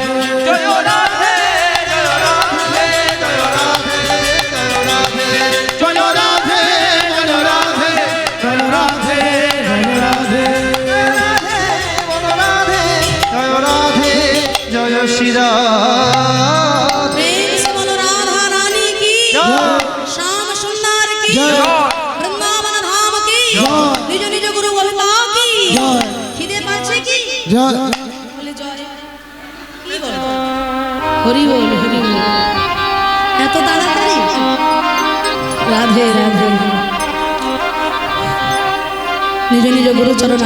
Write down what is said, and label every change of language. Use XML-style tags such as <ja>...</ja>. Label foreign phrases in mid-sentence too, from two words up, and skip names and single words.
<bn>জয় রাধে জয় রাধে জয় রাধে জয় রাধে জয় রাধে জয় রাধে জয় রাধে জয় রাধে বলো রাধে জয় রাধে জয় শ্রীরা</bn> <hi>প্রেম से बोलो राधा रानी की श्याम सुंदर की जय। वृंदावन धाम की जय। निज निज गुरु गोविंदा की जय।</hi> <bn>খিদে পাচ্ছে কি জয় বলে জয় কি বল হরি বল হরি বল এত তাড়াতাড়ি রাধে রাধে নিজ নিজ গুরু চরণ</bn>